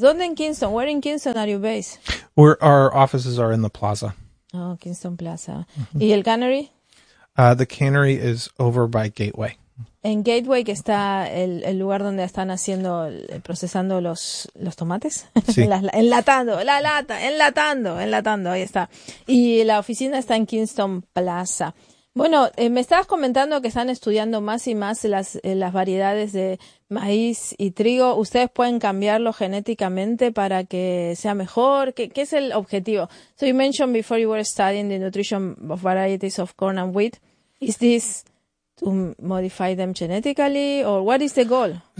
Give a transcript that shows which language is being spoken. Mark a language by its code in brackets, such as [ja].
[es] ¿Dónde en Kingston? [en] Where in Kingston are you based? We're, our offices are in the plaza. [es] Oh, Kingston Plaza. Mm-hmm. ¿Y el cannery? [en] The cannery is over by Gateway. [es] En Gateway, que está el lugar donde están haciendo, procesando los tomates. Sí. enlatando, ahí está. Y la oficina está en Kingston Plaza. Bueno, me estabas comentando que están estudiando más y más las variedades de maíz y trigo. ¿Ustedes pueden cambiarlo genéticamente para que sea mejor? ¿Qué es el objetivo? [en] So you mentioned before you were studying the nutrition of varieties of corn and wheat. Is this to modify them genetically, or what is the goal?